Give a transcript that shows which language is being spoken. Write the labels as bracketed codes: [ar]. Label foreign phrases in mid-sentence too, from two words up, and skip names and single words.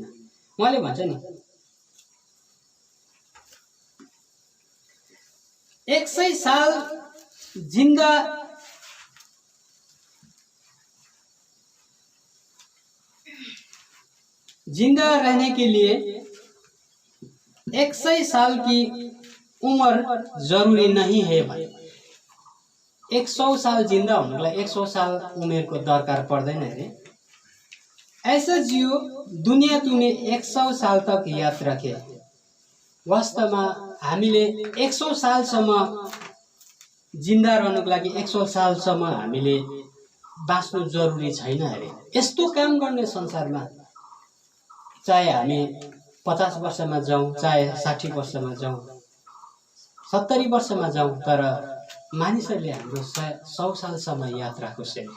[ne] उहाँले भन्छ नि, [hi] 100 साल जिंदा रहने के लिए 100 साल की उम्र जरूरी नहीं है भाई। 100 साल जिंदा होने के लिए 100 साल उम्र को [ne] दरकार पर्दैन [hi] है। ऐसा जियो दुनिया तुम्हें 100 साल तक याद रखे। [ne] वास्तवमा हामीले 100 सालसम्म जिंदा रहनुको लागि 100 सालसम्म हामीले बाँच्नु जरुरी छैन अरे। यस्तो काम गर्ने संसारमा चाहे हामी 50 वर्षमा जाउँ, चाहे 60 वर्षमा जाउँ, 70 वर्षमा जाउँ, तर मानिसहरूले हाम्रो 100 सालसम्म याद राखोस्।